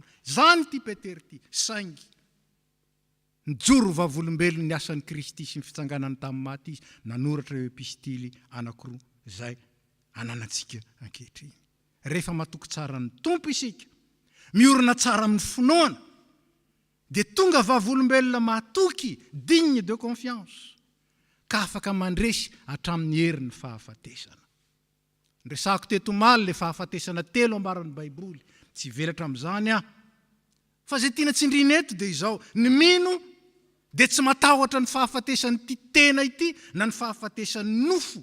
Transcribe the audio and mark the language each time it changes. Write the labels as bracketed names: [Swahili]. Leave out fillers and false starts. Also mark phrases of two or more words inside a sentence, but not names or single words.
[Malagasy] Zany ty Petera ty, saingy. Nijoro vavolombelony ny asan'ny Kristy sy ny fitsanganany tamin'ny maty izy, nanoratra eo epistily anankiroa izay ananantsika ankehitriny. Rehefa matoky tsara ny Tompo isika, miorina tsara amin'ny finoana, dia tonga vavolombelona matoky, [French] digne de confiance, [Malagasy] ka afaka mandresy hatramin'ny herin'ny fahafatesana. Ndresako teto maly le fahafatesana telo ambaran'ny Baiboly, tsy velatra amin'izany aho. Fa zay tiana tsindrina eto dia izao, ny mino dia tsy matahotra ny fahafatesan'ny ty tena ity na ny fahafatesan'ny nofo.